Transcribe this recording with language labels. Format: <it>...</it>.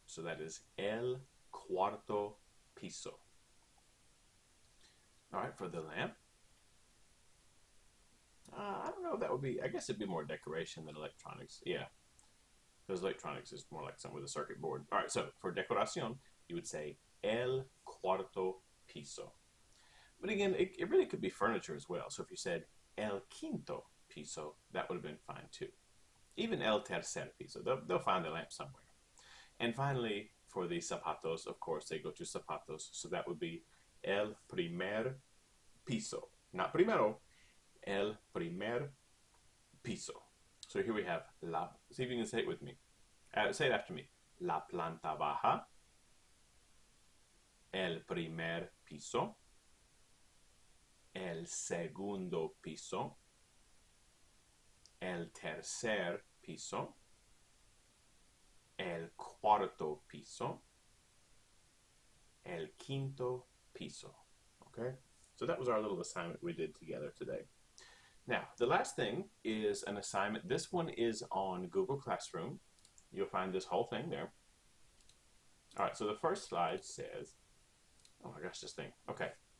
<en>So that is</en> <es>el cuarto piso.</es> <en>All right, for the lamp, I don't know if that would be, I guess it'd be more decoration than electronics. Yeah, because electronics is more like something with a circuit board. All right, so for decoración, you would say</en> <es>el cuarto piso.</es> <en>But again, it really could be furniture as well. So if you said</en> <es>el quinto piso,</es> <en>that would have been fine too. Even</en> <es>el tercer piso,</es> <en>they'll find the lamp somewhere. And finally, for the zapatos, of course, they go to zapatos. So that would be</en> <es>el primer piso.</es> <en>Not primero,</en> <es>el primer piso.</es> <en>So here we have see if you can say it with me. Say it after me.</en> <es>La planta baja, el primer piso, el segundo piso, el tercer piso, el cuarto piso, el quinto piso.</es> <en>Okay? So that was our little assignment we did together today. Now, the last thing is an assignment. This one is on Google Classroom. You'll find this whole thing there. All right, so the first slide says, oh my gosh, this thing. Okay.</en>